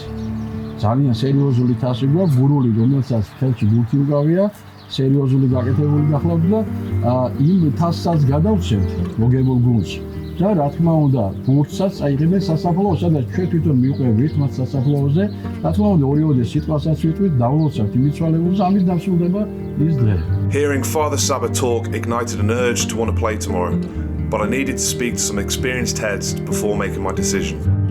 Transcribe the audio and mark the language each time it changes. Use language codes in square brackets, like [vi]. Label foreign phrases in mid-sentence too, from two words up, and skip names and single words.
[ka] ძალიან სერიოზული თასი გვაქვს, გურული, რომელსაც ხელში ბურთი უკავია, სერიოზული გაკეთებული გახლავთ და იმ თასსაც გადავცემთ მოგებულ გუნდს. და რა თქმა უნდა, ბურთსაც აიღებენ სასაფლაოს, სადაც ჩვენ თვითონ მივყვებით მათ სასაფლაოზე. რა თქმა უნდა, ორივე სიტყვასაც ვიტყვით, დავლოცავთ იმიცვალებულს, ამით დასრულდება ის დღე. [en] Hearing Father Saba talk ignited an urge to want to play tomorrow, but I needed to speak to some experienced heads before making my decision.